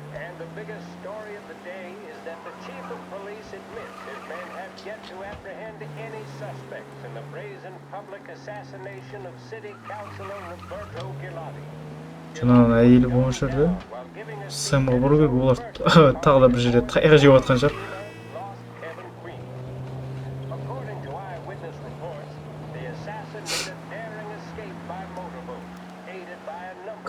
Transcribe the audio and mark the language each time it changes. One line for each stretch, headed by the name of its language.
English: And the biggest story of the day is that the chief of police admits his men have yet to apprehend any suspects in the brazen public assassination of city councilor Roberto Gilardi.
Kazakh: Жаңағының әйелі болған жерде Сэмға бұру керек, олар тағы да бір жерде таяқ жеп жатқан шығар.
English: According to eyewitness reports, the assassin made a daring escape by motorboat, aided by a number